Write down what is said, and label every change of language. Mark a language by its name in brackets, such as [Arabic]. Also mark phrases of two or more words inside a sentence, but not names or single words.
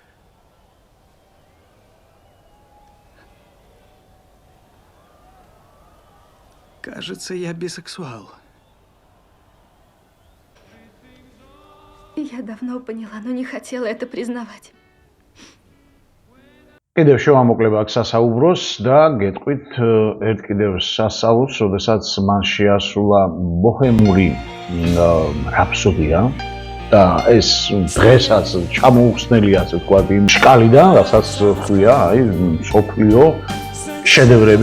[Russian] Кажется, я бисексуал. Я давно поняла, но не хотела это признавать. [Georgian] კიდევ შევამოკლებ აქ სასაუბროს და გეტყვით ერთ კიდევ სასწაულს, როდესაც მან შეასრულა ბოჰემური რაფსოდია და ეს დღესაც ჩამოუხსნელი, ასე ვთქვათ, იმ შკალიდან, რასაც ხვია, მსოფლიო შედევრები.